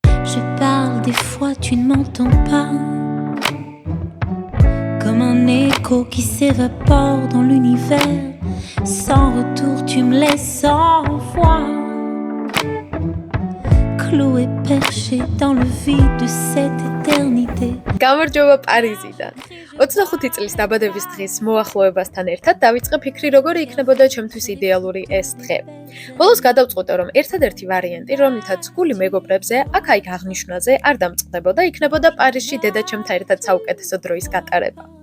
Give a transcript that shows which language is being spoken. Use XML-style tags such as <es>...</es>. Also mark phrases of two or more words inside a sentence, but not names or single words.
<fr>Je parle, des fois tu ne m'entends pas. Comme un écho qui s'évapore dans l'univers. Sans retour, tu me laisses sans voix. Cloué, perché dans le vide de cette éternité.</fr> <ka>გამარჯობა პარიზიდან. 25 წლის დაბადების დღის მოახლოებასთან ერთად დავიწყე ფიქრი, როგორი იქნებოდა ჩემთვის იდეალური ეს დღე. ბოლოს გადავწყვიტე, რომ ერთადერთი ვარიანტი, რომლითაც გული მეგობრებზე, აქ-იქ აღნიშვნაზე არ დამწყდებოდა, იქნებოდა პარიზში დედაჩემთან ერთად საუკეთესო დროის გატარება.</ka>